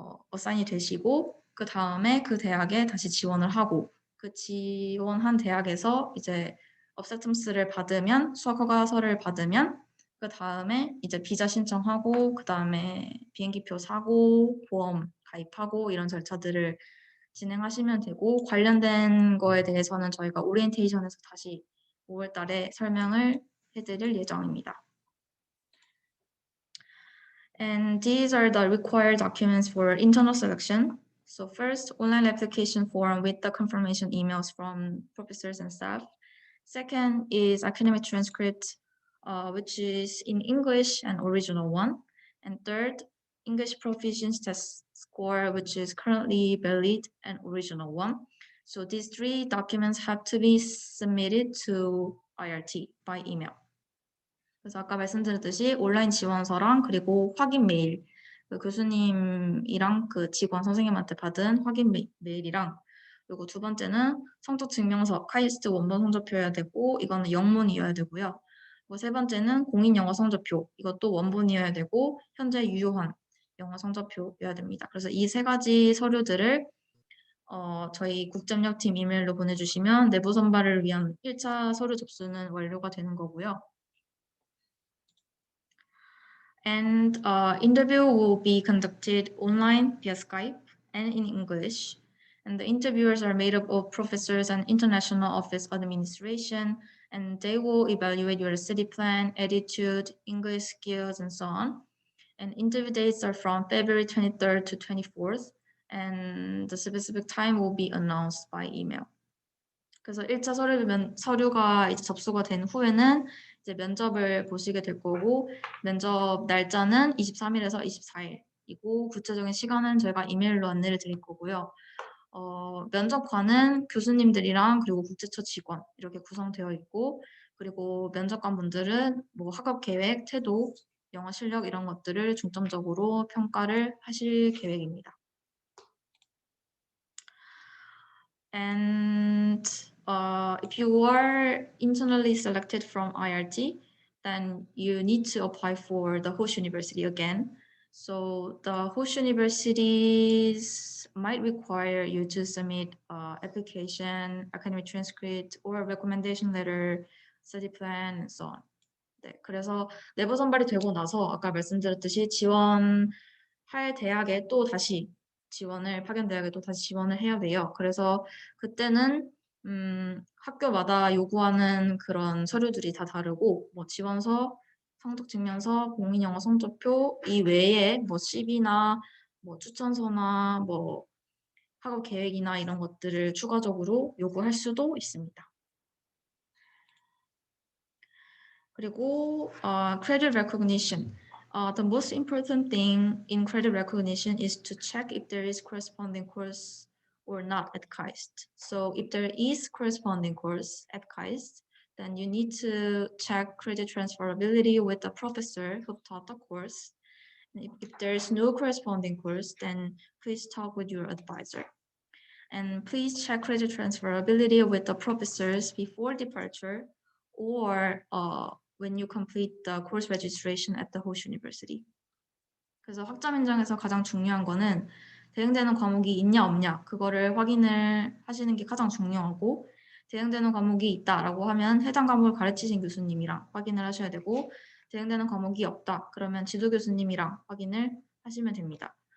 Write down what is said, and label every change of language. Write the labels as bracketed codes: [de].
[ko] 어사인이 되시고 그 다음에 그 대학에 다시 지원을 하고 그 지원한 대학에서 이제 업세텀스를 받으면 수학 허가서를 받으면 그 다음에 이제 비자 신청하고 그 다음에 비행기표 사고 보험 가입하고 이런 절차들을 진행하시면 되고 관련된 거에 대해서는 저희가 오리엔테이션에서 다시 5월 달에 설명을 해드릴 예정입니다. [en] And these are the required documents for internal selection. So first, online application form with the confirmation emails from professors and staff. Second is academic transcript, which is in English and original one. And third, English proficiency test score, which is currently valid and original one. So these three documents have to be submitted to IRT by email. [ko] 그래서 아까 말씀드렸듯이 온라인 지원서랑 그리고 확인 메일, 그 교수님이랑 그 직원 선생님한테 받은 확인 메일이랑 그리고 두 번째는 성적 증명서, 카이스트 원본 성적표여야 되고 이거는 영문이어야 되고요. 그리고 세 번째는 공인 영어 성적표, 이것도 원본이어야 되고 현재 유효한 영어 성적표여야 됩니다. 그래서 이 세 가지 서류들을 저희 국점역팀 이메일로 보내주시면 내부 선발을 위한 1차 서류 접수는 완료가 되는 거고요. [en] And interview will be conducted online via Skype and in English. And the interviewers are made up of professors and international office administration, and they will evaluate your study plan, attitude, English skills, and so on. And interview dates are from February 23rd to 24th, and the specific time will be announced by email. [ko] 그래서 1차 서류가 이제 접수가 된 후에는 이제 면접을 보시게 될 거고 면접 날짜는 23일에서 24일이고 구체적인 시간은 저희가 이메일로 안내를 드릴 거고요. 면접관은 교수님들이랑 그리고 국제처 직원 이렇게 구성되어 있고 그리고 면접관 분들은 뭐 학업 계획, 태도, 영어 실력 이런 것들을 중점적으로 평가를 하실 계획입니다. [en] And if you are internally selected from IRT, then you need to apply for the host university again. So the host universities might require you to submit application, academic transcript, or recommendation letter, study plan, and so on. [ko] 네, 그래서 내부 선발이 되고 나서 아까 말씀드렸듯이 지원할 대학에 또 다시 파견 대학에 또 다시 지원을 해야 돼요. 그래서 그때는 학교마다 요구하는 그런 서류들이 다 다르고 뭐 지원서, 성적 증명서, 공인 영어 성적표 이 외에 뭐 CV나 뭐 추천서나 뭐 학업 계획이나 이런 것들을 추가적으로 요구할 수도 있습니다. 그리고 [en] credit recognition. The most important thing in credit recognition is to check if there is corresponding course or not at KAIST. So if there is corresponding course at KAIST, then you need to check credit transferability with the professor who taught the course. And if there is no corresponding course, then please talk with your advisor. And please check credit transferability with the professors before departure or when you complete the course registration at the host university. [ko] 그래서 학점 인정에서 가장 중요한 거는 대응되는 과목이 있냐 없냐 그거를 확인을 하시는 게 가장 중요하고 대응되는 과목이 있다라고 하면 해당 과목을 가르치신 교수님이랑 확인을 하셔야 되고 대응되는 과목이 없다 그러면 지도 교수님이랑 확인을 하시면 됩니다.